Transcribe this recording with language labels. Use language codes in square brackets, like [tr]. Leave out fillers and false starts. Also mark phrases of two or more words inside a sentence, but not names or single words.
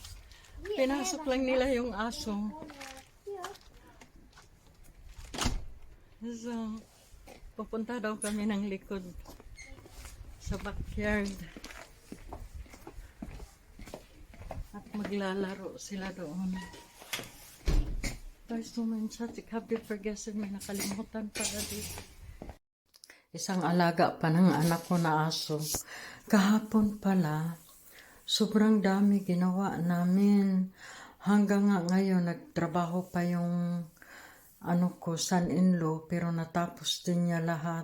[tl] Pinasok lang nila yung aso. So, pupunta daw kami ng likod sa backyard. At maglalaro sila doon. Guys, [de] Schatz, ich hab dir vergessen, [tl] may nakalimutan pala dito. Isang alaga pa ng anak ko na aso. Kahapon pala, sobrang dami ginawa namin. Hanggang nga ngayon, nagtrabaho pa yung son-in-law, pero natapos din niya lahat.